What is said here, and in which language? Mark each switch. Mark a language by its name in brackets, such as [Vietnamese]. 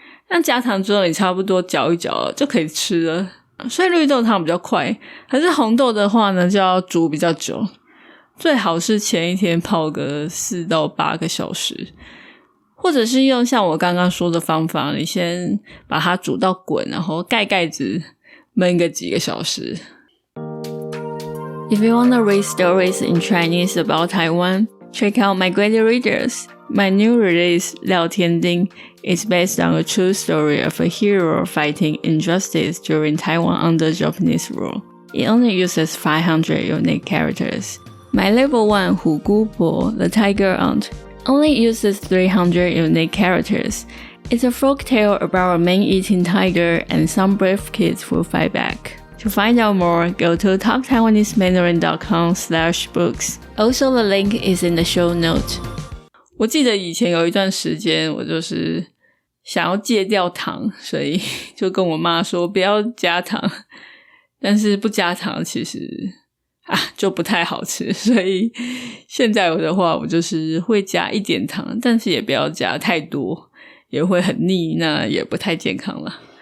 [Chinese] 那加糖之后你差不多搅一搅就可以吃了，所以绿豆汤比较快，可是红豆的话呢就要煮比较久，最好是前一天泡个4到8个小时，或者是用像我刚刚说的方法，你先把它煮到滚，然后盖盖子焖个几个小时。 [English] If you want to read stories in Chinese about Taiwan, check out My Great Readers. My new release, Liao Tianding, is based on a true story of a hero fighting injustice during Taiwan under Japanese rule. It only uses 500 unique characters. My level 1, Hu Gu Po, The Tiger Aunt, only uses 300 unique characters. It's a folktale about a man-eating tiger and some brave kids who fight back. To find out more, go to talktaiwanesemandarin.com/books. Also, the link is in the show note. [Chinese] 我记得以前有一段时间我就是想要戒掉糖，所以就跟我妈说不要加糖，但是不加糖其实就不太好吃，所以现在有的话我就是会加一点糖，但是也不要加太多，也会很腻，那也不太健康了。